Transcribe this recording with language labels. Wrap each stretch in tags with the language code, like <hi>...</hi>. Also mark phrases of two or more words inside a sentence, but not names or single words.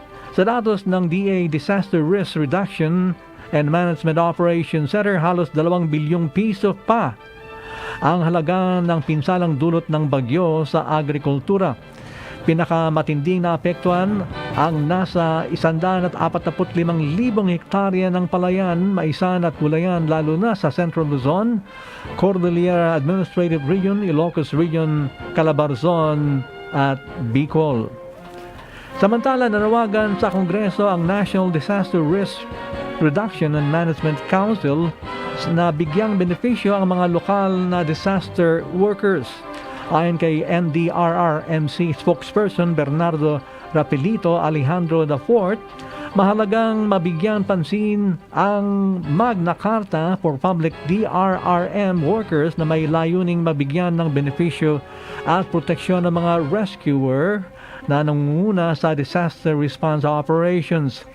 <tl>Sa datos ng DA Disaster Risk Reduction and Management Operations Center, halos 2 bilyong piso pa ang halaga ng pinsalang dulot ng bagyo sa agrikultura. Pinakamatinding naapektuhan ang nasa 145,000 hektarya ng palayan, maisan at gulayan lalo na sa Central Luzon, Cordillera Administrative Region, Ilocos Region, Calabarzon at Bicol. Samantala, nanawagan sa Kongreso ang National Disaster Risk Reduction and Management Council na bigyang benepisyo ang mga lokal na</tl> <en>disaster workers.</en> <tl>Ayon kay NDRRMC spokesperson Bernardo Rapilito Alejandro IV, mahalagang mabigyan pansin ang Magna Carta for Public DRRM workers na may layuning mabigyan ng benepisyo at proteksyon ng mga rescuer na nangunguna sa</tl> <en>disaster response operations.</en>